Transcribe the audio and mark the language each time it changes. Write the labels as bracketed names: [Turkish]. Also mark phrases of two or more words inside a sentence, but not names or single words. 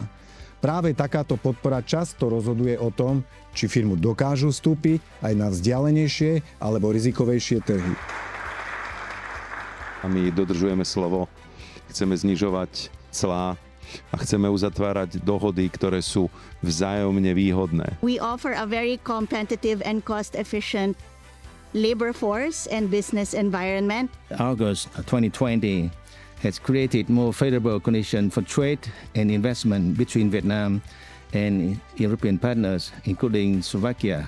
[Slovak] Práve takáto podpora často rozhoduje o tom, či firmu dokážu vstúpiť aj na vzdialenejšie alebo rizikovejšie trhy. A my dodržujeme slovo, chceme znižovať clá a chceme uzatvárať dohody, ktoré sú vzájomne výhodné. [English] We offer a very competitive and cost-efficient labor force and business environment. August 2020 has created more favorable conditions for trade and investment between Vietnam and European partners, including Slovakia.